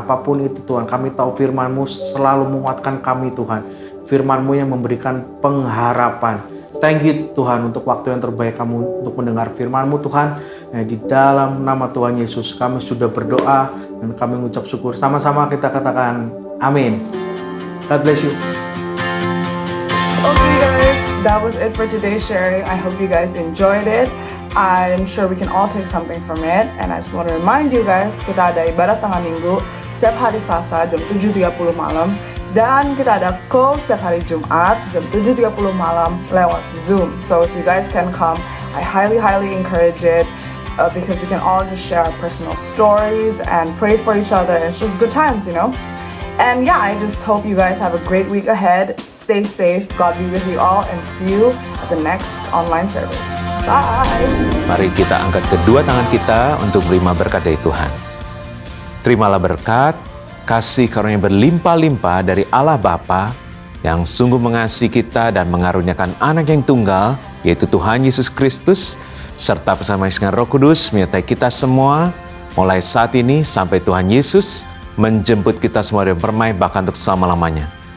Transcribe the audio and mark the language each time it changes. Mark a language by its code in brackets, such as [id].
[id] Apapun itu Tuhan, kami tahu firman-Mu selalu menguatkan kami Tuhan. Firman-Mu yang memberikan pengharapan. [en] Thank you [id] Tuhan untuk waktu yang terbaik kamu untuk mendengar firman-Mu Tuhan. Di dalam nama Tuhan Yesus kami sudah berdoa dan kami mengucap syukur. Sama-sama kita katakan amin. [en] God bless you. Okay guys, that was it for today's sharing. I hope you guys enjoyed it. I'm sure we can all take something from it. And I just want to remind you guys, [id] kita ada ibadat tengah minggu setiap hari Selasa jam 7.30 malam. Dan kita ada call setiap hari Jumat jam 7.30 malam lewat Zoom. [en] So if you guys can come, I highly encourage it because we can all just share our personal stories and pray for each other. It's just good times, you know? And yeah, I just hope you guys have a great week ahead. Stay safe. God be with you all and see you at the next online service. Bye! [id] Mari kita angkat kedua tangan kita untuk menerima berkat dari Tuhan. Terimalah berkat, kasih karunia berlimpah-limpah dari Allah Bapa yang sungguh mengasihi kita dan mengaruniakan anak yang tunggal, yaitu Tuhan Yesus Kristus, serta bersama dengan Roh Kudus menyertai kita semua, mulai saat ini sampai Tuhan Yesus menjemput kita semua dan bermain bahkan untuk selama-lamanya.